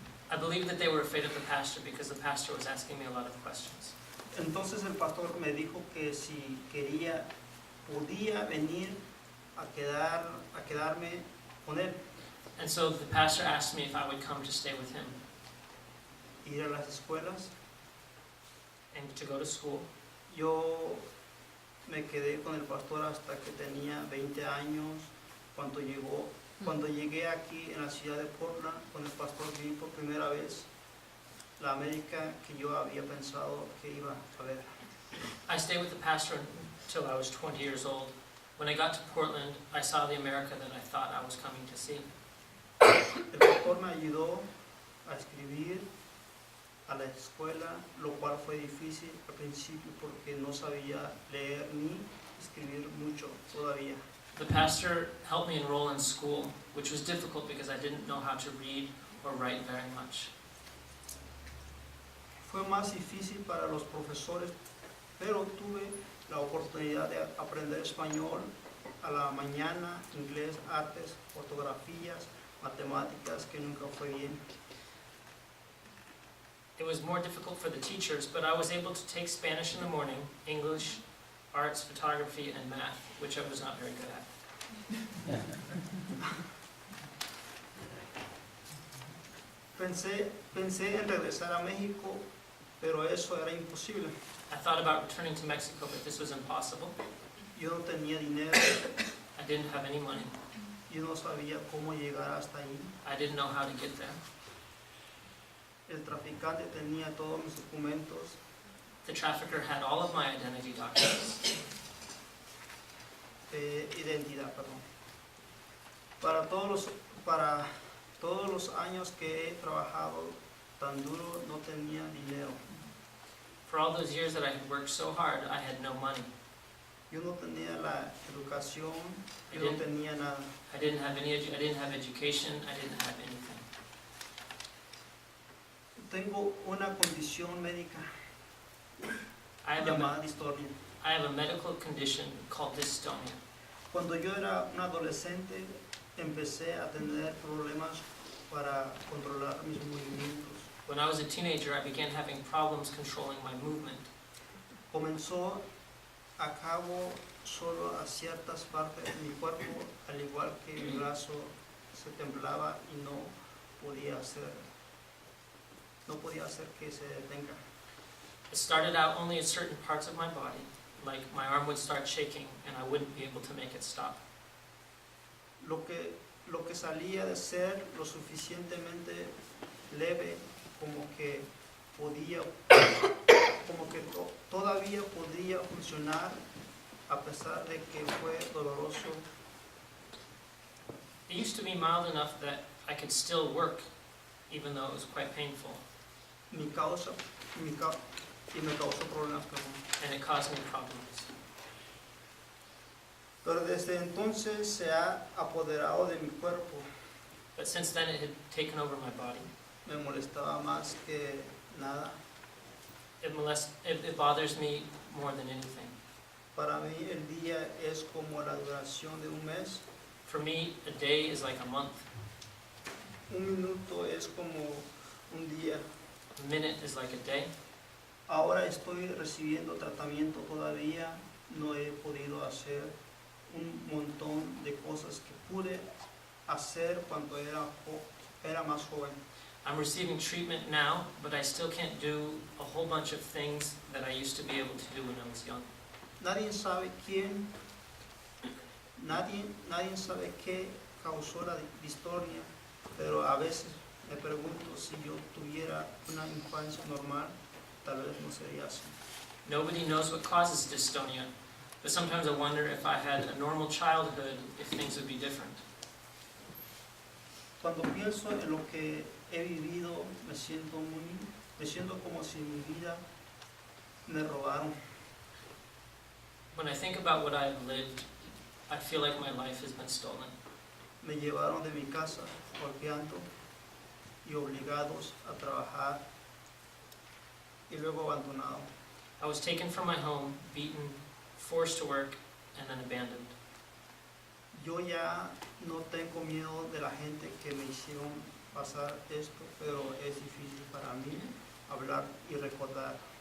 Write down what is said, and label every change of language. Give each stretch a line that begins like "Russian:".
English: I believe that they were afraid of the pastor because the pastor was asking me a lot of questions.
Spanish: Entonces el pastor me dijo que si podía venir a quedarme con él,
English: And so the pastor asked me if I would come to stay with him
Spanish: ir a las escuelas.
English: and to go to school.
Spanish: Yo me quedé con el pastor hasta que tenía 20 años. Cuando llegué aquí en la ciudad de Portland, con el pastor vi por primera vez la América que yo había pensado que iba a ver.
English: I stayed with the pastor until I was 20 years old. When I got to Portland, I saw the America that I thought I was coming to see.
Spanish: El pastor me ayudó a escribir a la escuela, lo cual fue difícil al principio porque no sabía leer ni escribir mucho todavía.
English: The pastor helped me enroll in school, which was difficult because I didn't know how to read or write very much.
Spanish: Fue más difícil para los profesores, pero tuve la oportunidad de aprender español a la mañana, inglés, artes, fotografías, matemáticas, que nunca fue bien.
English: It was more difficult for the teachers, but I was able to take Spanish in the morning, English, arts, photography, and math, which I was not very good at.
Spanish: Pensé en regresar a México, pero eso era imposible.
English: I thought about returning to Mexico, but this was impossible.
Spanish: Yo no tenía dinero,
English: I didn't have any money.
Spanish: yo no sabía cómo llegar hasta ahí.
English: I didn't know how to get there.
Spanish: El traficante tenía todos mis documentos.
English: The trafficker had all of my identity documents.
Spanish: Identidad, perdón. Para todos los años que he trabajado tan duro, no tenía dinero.
English: For all those years that I had worked so hard, I had no money.
Spanish: Yo no tenía la educación,
English: I
Spanish: yo no
English: didn't-
Spanish: tenía nada.
English: I didn't have education, I didn't have anything.
Spanish: Tengo una condición médica
English: I have
Spanish: llamada distonia.
English: a medical condition called dystonia.
Spanish: Cuando yo era un adolescente, empecé a tener problemas para controlar mis movimientos.
English: When I was a teenager, I began having problems controlling my movement.
Spanish: Comenzó a cabo solo a ciertas partes de mi cuerpo, al igual que mi brazo se temblaba y no podía hacer no podía hacer que se detenga.
English: It started out only in certain parts of my body, like my arm would start shaking and I wouldn't be able to make it stop.
Spanish: Lo que salía de ser lo suficientemente leve como que podía, como que todavía podía funcionar a pesar de que fue doloroso.
English: It used to be mild enough that I could still work, even though it was quite painful,
Spanish: Me causó problemas, perdón.
English: and it caused me problems.
Spanish: Pero desde entonces se ha apoderado de mi cuerpo.
English: But since then it had taken over my body.
Spanish: Me molestaba más que nada.
English: It bothers me more than anything.
Spanish: Para mí el día es como la duración de un mes.
English: For me, a day is like a month.
Spanish: Un minuto es como un día.
English: A minute is like a day.
Spanish: Ahora estoy recibiendo tratamiento todavía. No he podido hacer un montón de cosas que pude hacer cuando era más joven.
English: I'm receiving treatment now, but I still can't do a whole bunch of things that I used to be able to do when I was young.
Spanish: Nadie sabe qué causó la distonía, pero a veces me pregunto si yo tuviera una infancia normal, tal vez no sería así.
English: Nobody knows what causes dystonia, but sometimes I wonder if I had a normal childhood, if things would be different.
Spanish: Cuando pienso en lo que he vivido, me siento como si mi vida me robaron.
English: When I think about what I've lived, I feel like my life has been stolen.
Spanish: Me llevaron de mi casa golpeando y obligados a trabajar y luego abandonado.
English: I was taken from my home, beaten, forced to work, and then abandoned.
Spanish: Yo ya no tengo miedo de la gente que me hicieron pasar esto, pero es difícil para mí hablar y recordar.